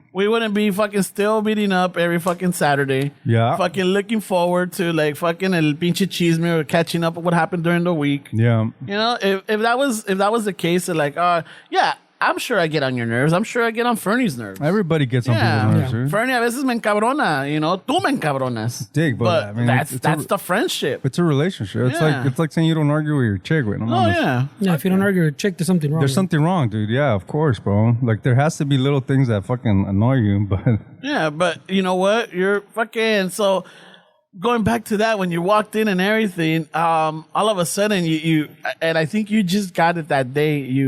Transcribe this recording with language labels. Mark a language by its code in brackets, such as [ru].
[en] We wouldn't be fucking still meeting up every fucking Saturday. Yeah. Fucking looking forward to like fucking [es] el pinche chisme [en] or catching up on what happened during the week. yeah. If that was the case, of like, yeah, I'm sure I get on your nerves. I'm sure I get on Fernie's nerves. Everybody gets on people's nerves, dude. [es] Fernie a veces me encabrona, tú me encabronas. [en] Dig, but I mean, that's it's the friendship. It's a relationship. Yeah. It's like saying you don't argue with your chick. Wait, Oh yeah. Yeah, if you don't argue with a chick, there's something wrong. There's something wrong, dude. Yeah, of course, bro. Like, there has to be little things that fucking annoy you, but Yeah, but you know what? You're fucking so. Going back to that, when you walked in and everything, all of a sudden you and I think you just got it that day.